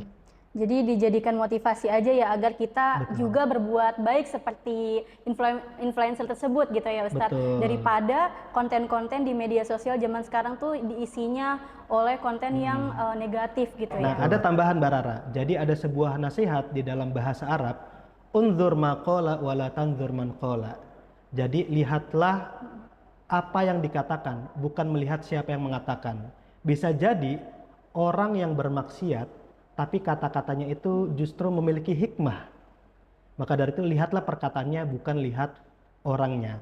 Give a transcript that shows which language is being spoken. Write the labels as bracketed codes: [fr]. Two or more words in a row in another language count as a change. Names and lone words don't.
[id] Jadi dijadikan motivasi aja ya agar kita juga berbuat baik seperti influencer tersebut gitu ya Ustadz. Daripada konten-konten di media sosial zaman sekarang tuh diisinya oleh konten yang negatif gitu ya. Nah, ada tambahan Mbak Rara. Jadi ada sebuah nasihat di dalam bahasa Arab, [ar] انظر ما قال ولا تنظر من قال. [id] Jadi lihatlah apa yang dikatakan, bukan melihat siapa yang mengatakan. Bisa jadi orang yang bermaksiat tapi kata-katanya itu justru memiliki hikmah. Maka dari itu lihatlah perkataannya, bukan lihat orangnya.